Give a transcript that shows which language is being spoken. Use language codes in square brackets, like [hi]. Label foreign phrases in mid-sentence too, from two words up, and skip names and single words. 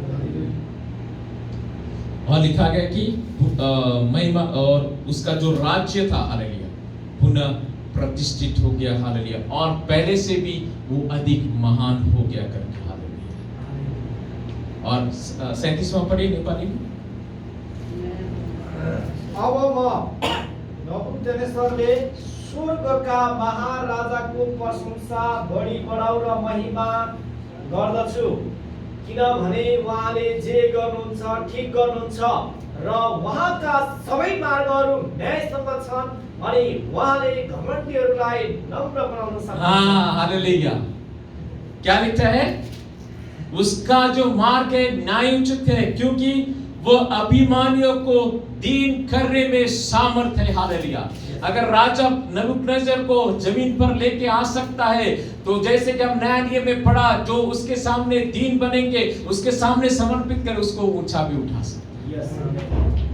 [hi] और लिखा गया कि महिमा और उसका जो राज्य था हालेलुया पुनः प्रतिष्ठित हो गया। हालेलुया। और पहले से भी वो अधिक महान हो गया करके। हालेलुया। और 37वां पढ़िए नेपाली में। [ne] अब म नबुकदनेस्सरले स्वर्गका महाराजाको प्रशंसा बढी बढाउ र महिमा गर्दछु, किनभने उहाँले जे गर्नुहुन्छ ठिक गर्नुहुन्छ र उहाँका सबै मार्गहरू न्यायसम्म छन् अनि उहाँले घमण्डीहरूलाई नम्र बनाउन सक्नुहुन्छ। [hi] हालेलुया। क्या लिखा है? उसका जो मार्ग है न्यायोचित है, क्योंकि वो अभिमानियों को दीन करने में सामर्थ है। हालेलुया। अगर राजा नबूकदनेस्सर को जमीन पर लेके आ सकता है, तो जैसे कि हम न्याय नियम में पढ़ा, जो उसके सामने दीन बनेंगे, उसके सामने समर्पित कर उसको ऊंचा भी उठा सकते हैं।